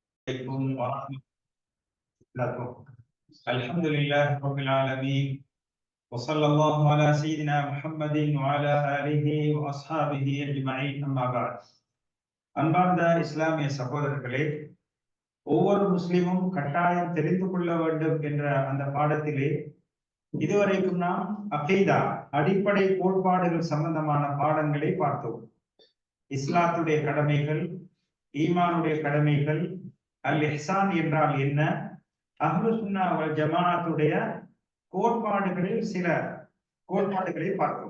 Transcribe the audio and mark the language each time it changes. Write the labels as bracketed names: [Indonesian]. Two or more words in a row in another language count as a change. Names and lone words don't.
[Arabic] عليكم ورحمة الله. الحمد لله رب العالمين وصلى الله على سيدنا محمد وعلى آله وأصحابه أجمعين أما بعد. [Tamil] அன்பார்ந்த இஸ்லாமிய சகோதரர்களே, ஒவ்வொரு முஸ்லிமும் கட்டாயம் தெரிந்து கொள்ள வேண்டும் என்ற அந்த பாடத்திலே இதுவரைக்கும் நாம் அகீதா அடிப்படை கோட்பாடுகள் சம்பந்தமான பாடங்களை பார்த்தோம். இஸ்லாத்துடைய கடமைகள், ஈமானுடைய கடமைகள், அல் இஹ்சான் என்றால் என்ன, அஹ்லு சுன்னா வல் ஜமாஅத்துடைய கோட்பாடுகளில் சில கோட்பாடுகளை பார்த்தோம்.